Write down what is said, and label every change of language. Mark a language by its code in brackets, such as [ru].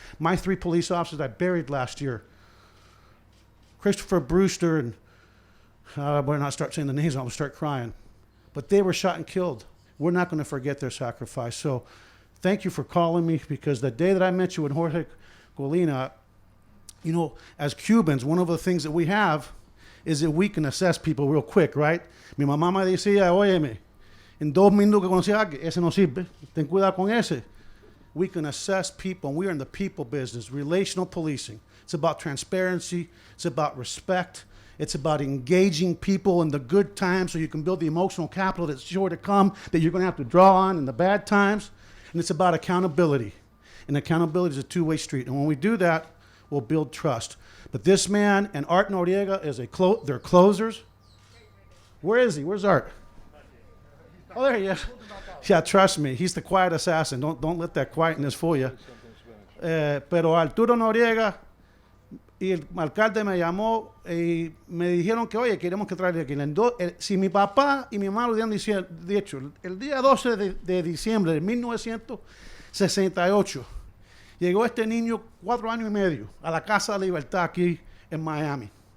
[en] My 3 police officers I buried last year. Christopher Brewster, and I better not start saying the names, I'll start crying. But they were shot and killed we're not going to forget their sacrifice. So thank you for calling me, because the day that I met you with Jorge Colina, you know, as Cubans, one of the things that we have is that we can assess people real quick, right? [es] Mi mamá me decía, óyeme, en 2 minutos que conocí a alguien, ese no sirve, ten cuidado con ese. [en] We can assess people, and we are in the people business, relational policing. It's about transparency, it's about respect, it's about engaging people in the good times so you can build the emotional capital that's sure to come, that you're going to have to draw on in the bad times. And it's about accountability. And accountability is a two-way street. And when we do that, we'll build trust. But this man and Art Noriega is they're closers. Where is he? Where's Art? Oh, there he is. Yeah, trust me, he's the quiet assassin. Don't let that quietness fool you. [es] Pero Arturo Noriega y el alcalde me llamó y me dijeron que, oye, queremos que traiga aquí. Si mi papá y mi mamá lo hubieran dicho, el día 12 de diciembre de 1968, llegó este niño, 4 años y medio, a la Casa de Libertad aquí en Miami.